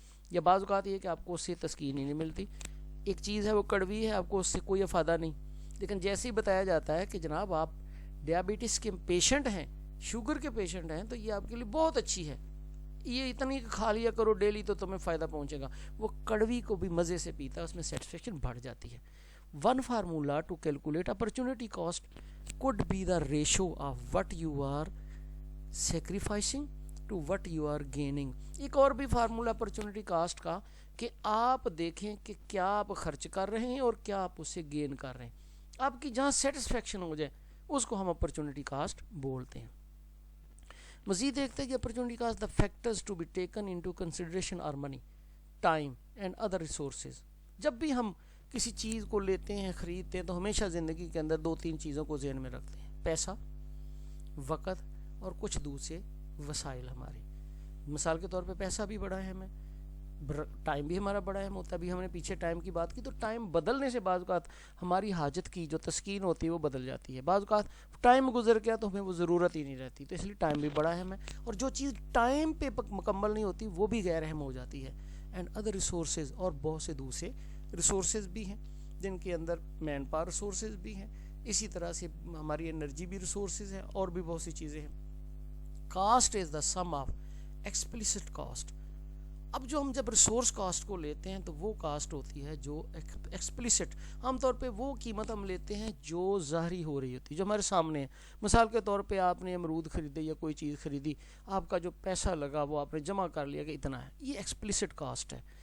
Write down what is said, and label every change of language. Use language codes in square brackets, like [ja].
[ur] یا بعض اوقات یہ کہ آپ کو اس سے تسکین ہی نہیں ملتی. ایک چیز ہے وہ کڑوی ہے, آپ کو اس سے کوئی افادہ نہیں, لیکن جیسے ہی بتایا جاتا ہے کہ جناب آپ ڈیابیٹس کے پیشنٹ ہیں, شوگر کے پیشنٹ ہیں, تو یہ آپ کے لیے بہت اچھی ہے, یہ اتنی کھا لیا کرو ڈیلی تو تمہیں فائدہ پہنچے گا, وہ کڑوی کو بھی مزے سے پیتا ہے, اس میں سیٹسفیکشن بڑھ جاتی ہے. [en] One formula to calculate opportunity cost could be the ratio of what you are sacrificing to what you are gaining. [ur] ایک اور بھی فارمولا اپرچونٹی کاسٹ کا کہ آپ دیکھیں کہ کیا آپ خرچ کر رہے ہیں اور کیا آپ اسے گین کر رہے ہیں. آپ کی جہاں سیٹسفیکشن ہو جائے اس کو ہم اپرچونٹی کاسٹ بولتے ہیں. مزید دیکھتے ہیں کہ [en] Opportunity cost the factors to be taken into consideration are money, time and other resources. [ur] جب بھی ہم کسی چیز کو لیتے ہیں, خریدتے ہیں, تو ہمیشہ زندگی کے اندر 2-3 چیزوں کو ذہن میں رکھتے ہیں, پیسہ, وقت اور کچھ دوسرے وسائل ہمارے. مثال کے طور پہ پیسہ بھی بڑا ہے ہمیں, ٹائم بھی ہمارا بڑا ہے. تبھی ہم نے پیچھے ٹائم کی بات کی, تو ٹائم بدلنے سے بعض اوقات ہماری حاجت کی جو تسکین ہوتی ہے وہ بدل جاتی ہے. بعض اوقات ٹائم گزر گیا تو ہمیں وہ ضرورت ہی نہیں رہتی, تو اس لیے ٹائم بھی بڑا ہے ہمیں, اور جو چیز ٹائم پہ مکمل نہیں ہوتی وہ بھی غیر اہم ہو جاتی ہے. [en] and other resources, [ur] اور بہت سے دوسرے ریسورسز بھی ہیں جن کے اندر مین پاور ریسورسز بھی ہیں, اسی طرح سے ہماری انرجی بھی ریسورسز ہیں, اور بھی بہت سی چیزیں ہیں. [en] Cost is the sum of explicit cost. [ur] اب جو ہم جب ریسورس کاسٹ کو لیتے ہیں تو وہ کاسٹ ہوتی ہے جو ایکسپلیسٹ, عام طور پہ وہ قیمت ہم لیتے ہیں جو ظاہری ہو رہی ہوتی ہے, جو ہمارے سامنے ہے. مثال کے طور پہ آپ نے امرود خریدے یا کوئی چیز خریدی, آپ کا جو پیسہ لگا وہ آپ نے جمع کر لیا کہ اتنا ہے, یہ ایکسپلیسٹ کاسٹ ہے.